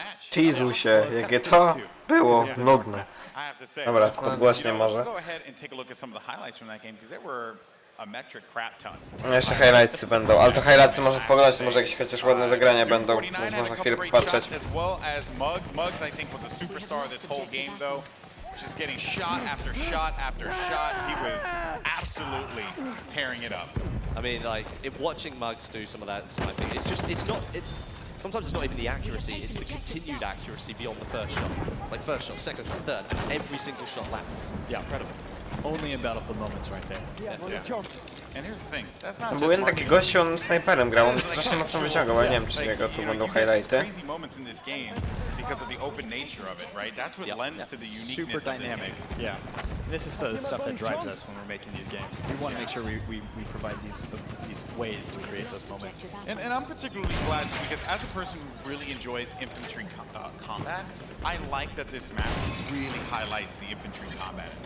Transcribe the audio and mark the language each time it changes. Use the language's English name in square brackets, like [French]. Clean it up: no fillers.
[Polish] Cizu się, jakie to było nudne. Dobra, podgłośnie może. [English] Go ahead and take a look at some of the highlights from that game because there were a metric crap ton. [Polish] No jeszcze highlightsy będą, ale to highlightsy może poglądać, może jakieś chociaż ładne zagrania będą, więc można chwilę popatrzeć. [English] As well as Muggs. Muggs, I think, was a superstar this whole game, though. Just getting shot after shot after shot. He was absolutely tearing it up. I mean, like, watching Muggs do some of that sniping, sometimes it's not even the accuracy, it's the continued accuracy beyond the first shot. Like first shot, second shot, third, and every single shot lands. Yeah, incredible. Only in Battlefield moments right there. Yeah. And here's the thing, that's not [Polish] Był jeden taki gościu, on snajperem grał, on strasznie mocno wyciągał, ale nie wiem czy jego tu będą highlighty. [English] Crazy moments in this game because of the open nature of it, right? That's what lends to the uniqueness Super of this dynamic. game. Yeah. This is the stuff that drives us when we're making these games. We want to make sure we provide these ways to create those moments. And I'm particularly glad too, because as a person who really enjoys infantry combat, I like that this map really highlights the infantry combat.